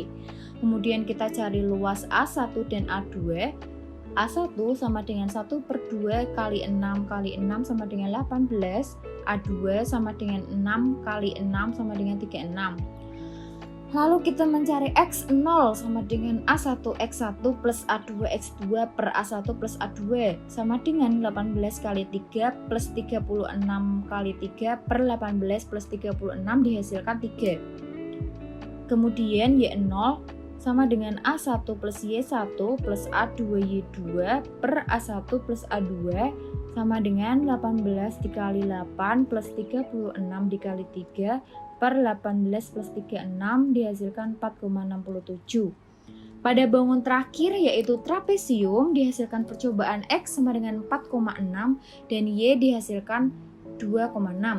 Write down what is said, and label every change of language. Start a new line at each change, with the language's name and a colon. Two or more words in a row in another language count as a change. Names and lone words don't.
Indonesian: Kemudian kita cari luas A1 dan A2. A1 sama dengan 1/2 kali 6 kali 6 sama dengan 18. A2 sama dengan 6 kali 6 sama dengan 36. Lalu kita mencari X0 sama dengan A1 X1 plus A2 X2 per A1 plus A2 sama dengan 18 kali 3 plus 36 kali 3 per 18 plus 36 dihasilkan 3. Kemudian Y0 sama dengan A1 plus Y1 plus A2 Y2 per A1 plus A2 sama dengan 18 dikali 8 plus 36 dikali 3 per 18 plus 36 dihasilkan 4,67. Pada bangun terakhir yaitu trapesium dihasilkan percobaan X sama dengan 4,6 dan Y dihasilkan 2,6.